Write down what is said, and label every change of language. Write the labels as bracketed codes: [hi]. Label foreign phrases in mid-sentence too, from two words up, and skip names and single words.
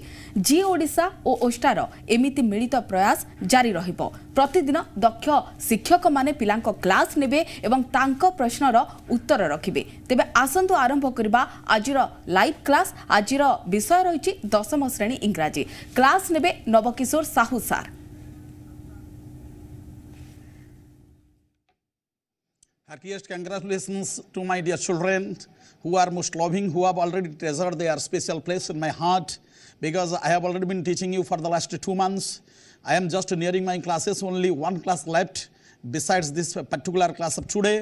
[or] ଜୀ ଓଡ଼ିଶା ଓ ଓଷ୍ଟାର ଏମିତି ମିଳିତ ପ୍ରୟାସ ଜାରି ରହିବ। ପ୍ରତିଦିନ ଦକ୍ଷ ଶିକ୍ଷକ ମାନେ ପିଲାଙ୍କ କ୍ଲାସ ନେବେ ଏବଂ ତାଙ୍କ ପ୍ରଶ୍ନର ଉତ୍ତର ରଖିବେ। ତେବେ ଆସନ୍ତୁ ଆରମ୍ଭ କରିବା ଆଜିର [en] live class. [or] ଆଜିର ବିଷୟ ରହିଛି ଦଶମ ଶ୍ରେଣୀ ଇଂରାଜୀ। କ୍ଲାସ ନେବେ ନବକିଶୋର ସାହୁ ସାର। [en] Heartiest congratulations to my dear children who are most loving, who have already treasured their special place in my heart, because I have already been teaching you for the last 2 months. I am just nearing my classes, only one class left besides this particular class of today.